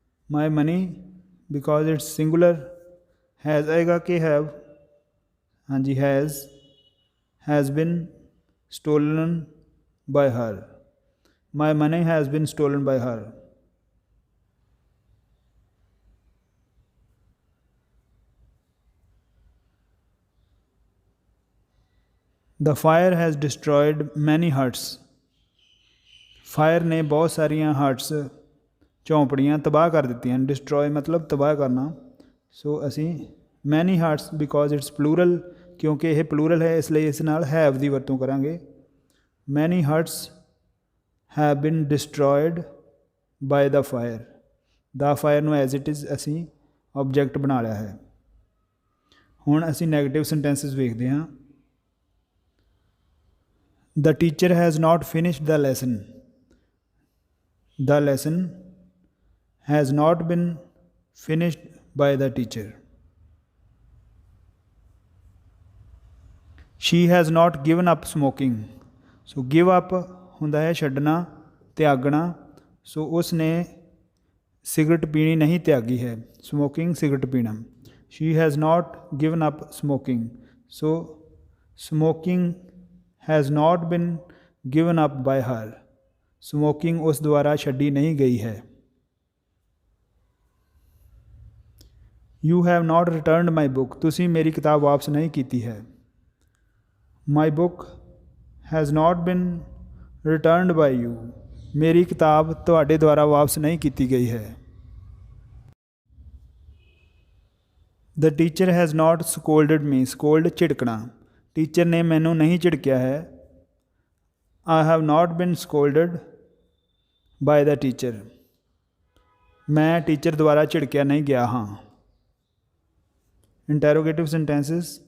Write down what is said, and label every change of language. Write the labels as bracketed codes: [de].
[en] My money because it's singular, has [hi] आएगा कि [en] have, [hi] हाँ जी [en] has been stolen by her. My money has been stolen by her. The fire has destroyed many huts. [pa] Fire ਨੇ ਬਹੁਤ ਸਾਰੀਆਂ hurts ਝੌਂਪੜੀਆਂ ਤਬਾਹ ਕਰ ਦਿੱਤੀਆਂ। ਡਿਸਟਰੋਏ ਮਤਲਬ ਤਬਾਹ ਕਰਨਾ। ਸੋ ਅਸੀਂ [en] many hearts because it's plural, [pa] ਕਿਉਂਕਿ ਇਹ ਪਲੂਰਲ ਹੈ ਇਸ ਲਈ ਇਸ ਨਾਲ ਹੈਵ ਦੀ ਵਰਤੋਂ ਕਰਾਂਗੇ। [en] Many hearts have been destroyed by the fire. [pa] ਦਾ ਫਾਇਰ ਨੂੰ [en] as it is [pa] ਅਸੀਂ ਆਬਜੈਕਟ ਬਣਾ ਲਿਆ ਹੈ। ਹੁਣ ਅਸੀਂ ਨੈਗੇਟਿਵ ਸੈਂਟੈਂਸਿਸ ਵੇਖਦੇ ਹਾਂ। [en] The teacher has not finished the lesson. The lesson has not been finished by the teacher. She has not given up smoking. So give up [pa] ਹੁੰਦਾ ਹੈ ਛੱਡਣਾ, ਤਿਆਗਣਾ। ਸੋ ਉਸ ਨੇ ਸਿਗਰਟ ਪੀਣੀ ਨਹੀਂ ਤਿਆਗੀ ਹੈ। ਸਮੋਕਿੰਗ ਸਿਗਰਟ ਪੀਣਾ। [en] She has not given up smoking. So smoking has not been given up by her. [pa] Smoking ਉਸ ਦੁਆਰਾ ਛੱਡੀ ਨਹੀਂ ਗਈ ਹੈ। [en] You have not returned my book. [pa] ਤੁਸੀਂ ਮੇਰੀ ਕਿਤਾਬ ਵਾਪਸ ਨਹੀਂ ਕੀਤੀ ਹੈ। [en] My book has not been returned by you. [pa] ਮੇਰੀ ਕਿਤਾਬ ਤੁਹਾਡੇ ਦੁਆਰਾ ਵਾਪਸ ਨਹੀਂ ਕੀਤੀ ਗਈ ਹੈ। [en] The teacher has not scolded me. [pa] Scold ਝਿੜਕਣਾ। Teacher ਨੇ ਮੈਨੂੰ ਨਹੀਂ ਝਿੜਕਿਆ ਹੈ। [en] I have not been scolded by the teacher. [pa] ਮੈਂ ਟੀਚਰ ਦੁਆਰਾ ਝਿੜਕਿਆ ਨਹੀਂ ਗਿਆ ਹਾਂ। [en] Interrogative sentences.